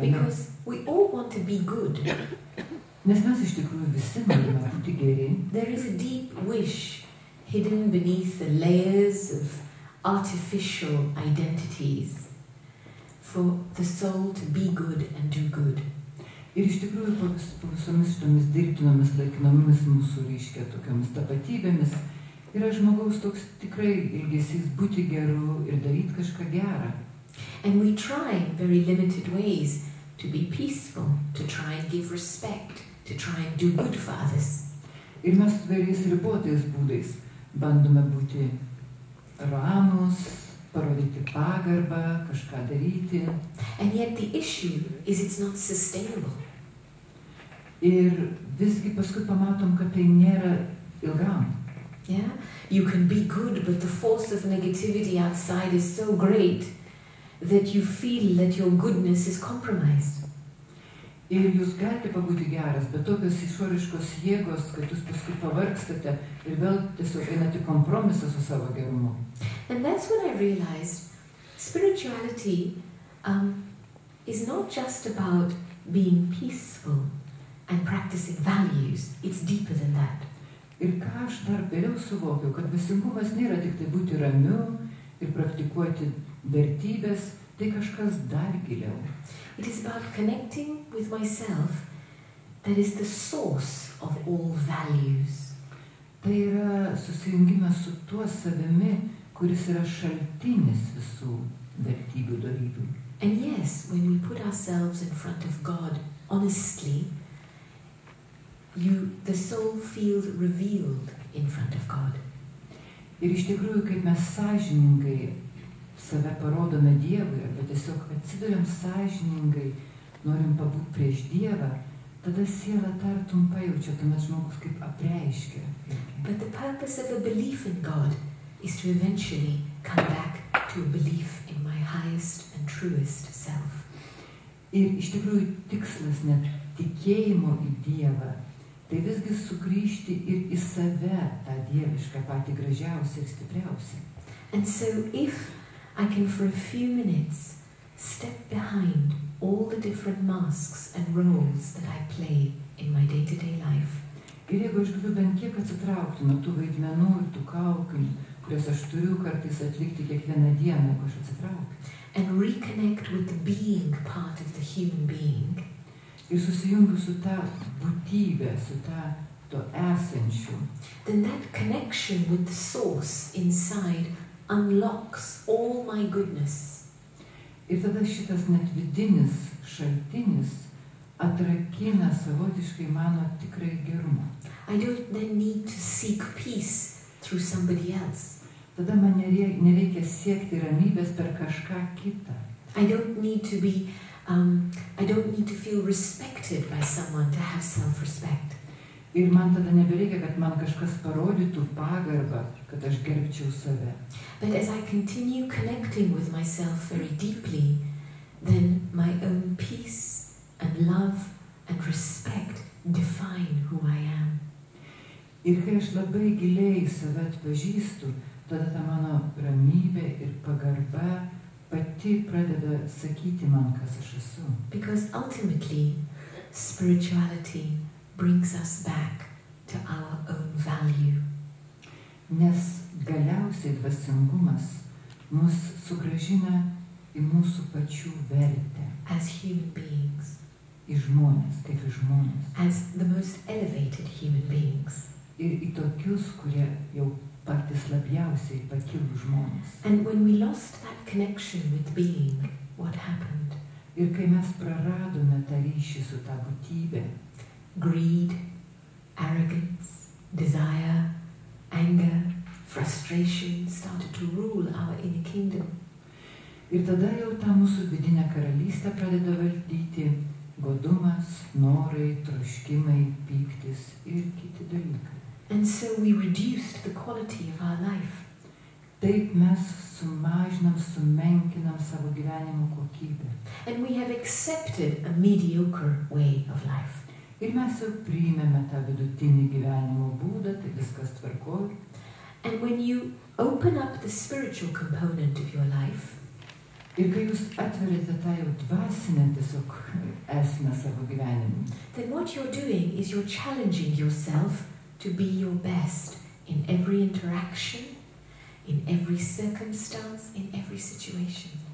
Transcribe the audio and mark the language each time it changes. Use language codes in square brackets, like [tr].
[en] Because we all want to be good. [lt] Nes mes iš tikrųjų visi norime būti geri. [en] There is a deep wish hidden beneath the layers of artificial identities for the soul to be good and do good. [lt] Ir iš tikrųjų po visomis šitomis dirbtinomis laikinomis mūsų reiškia tokiamis tapatybėmis yra žmogaus toks tikrai ilgesys būti geru ir daryti kažką gerą. [en] And we try in very limited ways to be peaceful, to try and give respect, to try and do good for others. [lt] Ir mes vairiais ribotais būdais bandome būti ramus, parodyti pagarbą, kažką daryti. [en] And yet the issue is it's not sustainable. [lt] Ir visgi paskui pamatom, kad tai nėra ilgam. [en] Yeah? You can be good, but the force of negativity outside is so great that you feel that your goodness is compromised. [lt] Ir jūs galite pabūti geras, bet tokios išoriškos jėgos, kad jūs paskui pavargstate ir vėl tiesiog einate kompromisą su savo gerumu. [en] And that's when I realized spirituality is not just about being peaceful and practicing values. It's deeper than that. [lt] Ir ką aš dar vėliau suvokiau, kad dvasingumas nėra tik tai būti ramiu ir praktikuoti vertybės, tai kažkas dar giliau. [en] It is about connecting with myself that is the source of all values. [lt] Tai yra susijungimas su tuo savimi, kuris yra šaltinis visų vertybių dorybių. [en] And yes, when we put ourselves in front of God honestly, the soul feels revealed in front of God. [lt] Ir iš tikrųjų, kaip mes sąžiningai save parodome Dievui, arba tiesiog atsiduriam sąžiningai, norim pabūti prieš Dievą, tada siela tartum pajaučia, tuomet žmogus kaip apreiškia. [en] But the purpose of a belief in God is to eventually come back to a belief in my highest and truest self. [lt] Ir iš tikrųjų tikslas net tikėjimo į Dievą, tai visgi sugrįžti ir į save, tą dievišką, patį gražiausią ir stipriausią. [en] And so if I can for a few minutes step behind all the different masks and roles that I play in my day-to-day life. [lt] Ir jeigu aš galiu bent kiek atsitraukti nuo tų vaidmenų ir tų kaukių, kurias aš turiu kartais atlikti kiekvieną dieną, jeigu aš atsitraukiu. [en] and reconnect with the being part of the human being, [lt] ir susijungiu su ta būtybė, su to esančiu, [en] then that connection with the source inside unlocks all my goodness. [lt] ir tada šitas net vidinis šaltinis atrakina savotiškai mano tikrai gerumą. [en] I don't then need to seek peace through somebody else. [lt] Tada man nereikia siekti ramybės per kažką kitą. [en] I don't need to feel respected by someone to have self-respect. [lt] Ir man tada nebereikia, kad man kažkas parodytų pagarbą, kad aš gerbčiau save. [en] But as I continue connecting with myself very deeply, then my own peace and love and respect define who I am. [lt] Ir kai aš labai giliai save atpažįstu, tada ta mano ramybė ir pagarba pati pradeda sakyti man, kas aš esu. [en] Because ultimately, spirituality brings us back to our own value. [lt] Nes galiausiai dvasingumas mus sugrąžina į mūsų pačių vertę. [en] As human beings. [lt] Į žmonės, kaip į žmonės. [en] As the most elevated human beings. [lt] Ir į tokius, kurie jau patys labiausiai pakilų žmonės. [en] And when we lost that connection with being, what happened? [lt] Ir kai mes praradome tą ryšį su ta būtybė, [en] greed, arrogance, desire, anger, frustration started to rule our inner kingdom. [lt] Ir tada jau tą mūsų vidinę karalystę pradeda valdyti godumas, norai, troškimai, pyktis ir kiti dalykai. [en] And so we reduced the quality of our life. [lt] Taip mes sumažinam, sumenkinam savo gyvenimo kokybę. [en] And we have accepted a mediocre way of life. [lt] Ir mes jau priimėme tą vidutinį gyvenimo būdą, tai viskas tvarkoj. [en] And when you open up the spiritual component of your life, [lt] ir kai jūs atverite tą jau dvasinę tiesiog esmę savo gyvenimui, [en] then what you're doing is you're challenging yourself to be your best in every interaction, in every circumstance, in every situation.